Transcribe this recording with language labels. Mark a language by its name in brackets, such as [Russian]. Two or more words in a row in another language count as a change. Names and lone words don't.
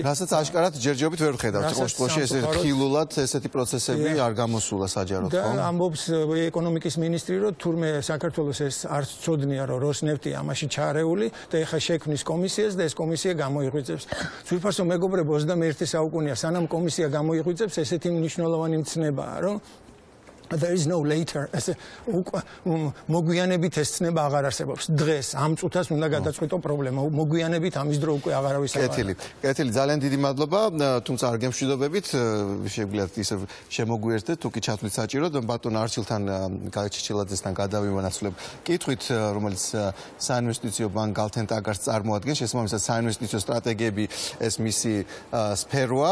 [Georgian] რასაც აშკარად ჯერჯერობით ვერ ვხედავთ, ყოველში ესე ხილულად ესეთი პროცესები არ გამოსულა საჯაროდ, ხო? და ამბობს ეკონომიკის მინისტრი, რომ თურმე საქართველოს ეს არც ცოდნია, რომ როსნეფტი ამაში ჩარეული და ეხა შექმნის კომისიას და ეს კომისია გამოიღვიძებს. ძვირფასო მეგობრებო, 21 საუკუნეა, სანამ კომისია გამოიღვიძებს, ესეთი მნიშვნელოვანი მცნებაა, რომ [English] there is no later. [Georgian] ესე მოგვიანებით ეს ცნება აღარ არსებობს. დღეს ამ წუთას უნდა გადაწყვიტო პრობლემა. მოგვიანებით ამის დრო უკვე აღარ ავისაუბრებ. კეთილი, ძალიან დიდი მადლობა. თუმცა არ გემშვიდობებით, შეგიძლიათ ისე შემოგვიერთდეთ, თუ კი ჩათვლით საჭიროდ, ბატონ არჩილთან გაჩიჩილაძესთან გადავიმონაცვლებ კითხვით, რომელიც საინვესტიციო ბანკ გალთენტაგარს წარმოადგენს, შესაბამისად საინვესტიციო სტრატეგიები ეს მისი სფეროა.